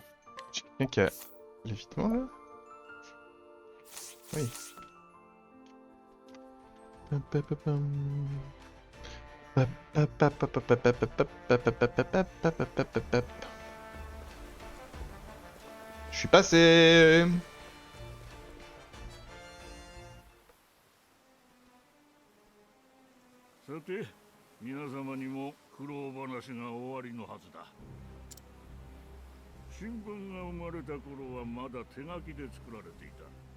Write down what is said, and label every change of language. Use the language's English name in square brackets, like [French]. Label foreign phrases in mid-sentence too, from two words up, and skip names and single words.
[French] J'ai quelqu'un qui a l'évitement là? Oui. Je suis passé. [Japanese] さて、皆様にも苦労話が終わりのはずだ。新聞が生まれた頃はまだ手書きで作られていた。